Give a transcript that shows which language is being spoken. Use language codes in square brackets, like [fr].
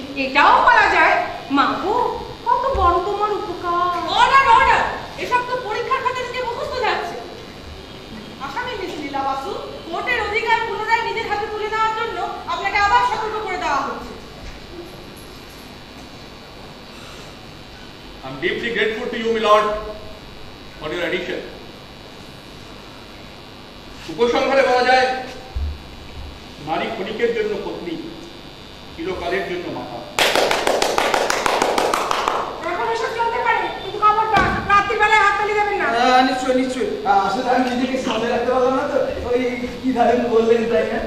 [bn] এটাও বলা যায়, মা গো কত বড় তোমার উপকার। Order, order. এসব তো পরীক্ষার খাতা থেকে মুখস্থ যাচ্ছে। আসামি মিস লীলা বাসু, কোর্টের অধিকার পুনরায় নিজের হাতে তুলে নেওয়ার জন্য আপনাকে আবার সতর্ক করে দেওয়া হচ্ছে। [en] I'm deeply grateful to you, my lord, for your addition. [bn] উপসংহারে বলা যায়, নারী ক্ষণিকের জন্য পত্নী, চিরকালের জন্য মাতা। এখন এসব চলতে পারে, কিন্তু খবরদার রাত্রিবেলায় হাততালি দেবেন না। নিশ্চয়ই নিশ্চয়ই। আসলে আমি নিজেকে সামনে রাখতে পারলাম না তো, ওই কি ধারেন বললেন তাই না?